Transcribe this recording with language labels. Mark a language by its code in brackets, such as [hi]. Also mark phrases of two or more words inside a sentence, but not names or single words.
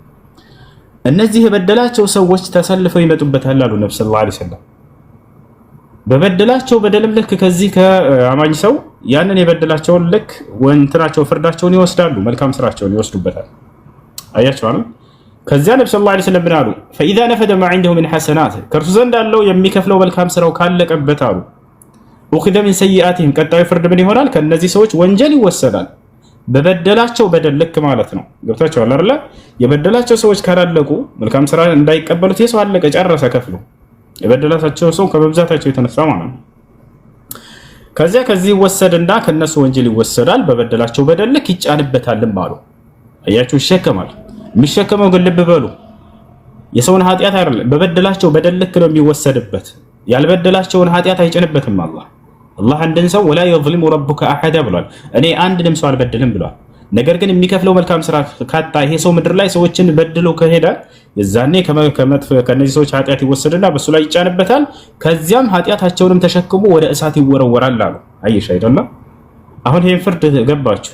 [am] እነዚህ የበደላቸው ሰዎች ተሰልፈው ይመጡበታል አሉ ነብዩ [ar] صلى الله عليه وسلم። [am] በበደላቸው በደልም ልክ ከዚህ ከአማኝ ሰው ያንን የበደላቸውን ልክ ወንትናቸው ፍርዳቸውን ይወስዳሉ፣ መልካም ስራቸውን ይወስዱበታል። አያችሁ አይደል? ከዚያ ነብዩ [ar] صلى الله عليه وسلم [am] አሉ [ar] فاذا نفد ما عنده من حسنات [am] ከርሱ ዘንድ ያለው የሚከፍለው መልካም ስራው ካለቀበት አሉ [ar] اخذ من سيئاتهم [am] ቀጣዩ ፍርድ ምን ይሆናል? ከነዚህ ሰዎች ወንጀል ይወሰዳል። በበደላቸው በደል ልክ ማለት ነው። ገብታችኋል አይደል? የበደላቸው ሰዎች ካላለቁ መልካም ስራ እንዳይቀበሉት የሰው አለቀ ጨረሰ ከፍሉ የበደላቸው ሰው ከመብዛታቸው የተነሳ ማለት ነው። ከዚያ ከዚህ ይወሰድና ከነሱ ወንጀል ይወሰዳል። በበደላቸው በደል ልክ ይጫንበታልም አሉ። አያችሁ ይሸከማል። የሚሸከመው ግን ልብ በሉ የሰውን ኃጢአት አይደለም፣ በበደላቸው በደል ልክ ነው የሚወሰድበት። ያልበደላቸውን ኃጢአት አይጭንበትም አላህ። አላህ አንድን ሰው [ar] ولا يظلم ربك احد [am] ብሏል። እኔ አንድንም ሰው አልበድልም ብሏል። ነገር ግን የሚከፍለው መልካም ስራ ካጣ ይሄ ሰው ምድር ላይ ሰዎችን በድሎ ከሄደ የዛኔ ከነዚህ ሰዎች ኃጢአት ይወሰድና በሱ ላይ ይጫንበታል። ከዚያም ኃጢአታቸውንም ተሸክሞ ወደ እሳት ይወረወራል አሉ። አይሽ አይደለም? አሁን ይሄን ፍርድ ገባችሁ?